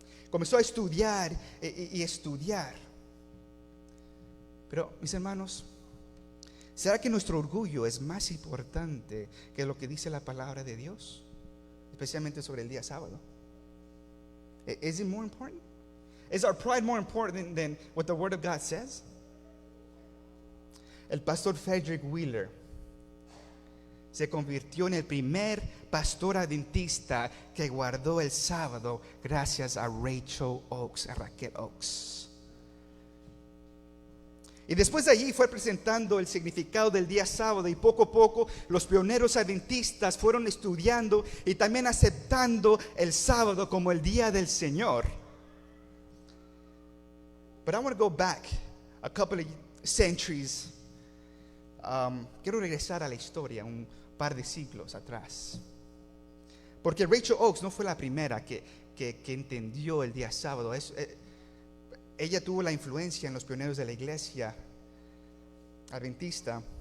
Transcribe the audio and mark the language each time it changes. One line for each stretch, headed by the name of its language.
Spanish: Comenzó a estudiar y estudiar. Pero, mis hermanos, ¿será que nuestro orgullo es más importante que lo que dice la palabra de Dios? Especialmente sobre el día sábado.
English: Is it more important? Is our pride more important than what the Word of God says?
Spanish: El pastor Frederick Wheeler se convirtió en el primer pastor adventista que guardó el sábado gracias a Rachel Oakes, a Raquel Oakes. Y después de allí fue presentando el significado del día sábado, y poco a poco los pioneros adventistas fueron estudiando y también aceptando el sábado como el día del Señor.
English: But I want to go back a couple of centuries.
Spanish: Quiero regresar a la historia un par de siglos atrás, porque Rachel Oakes no fue la primera que entendió el día sábado. Ella tuvo la influencia en los pioneros de la iglesia adventista,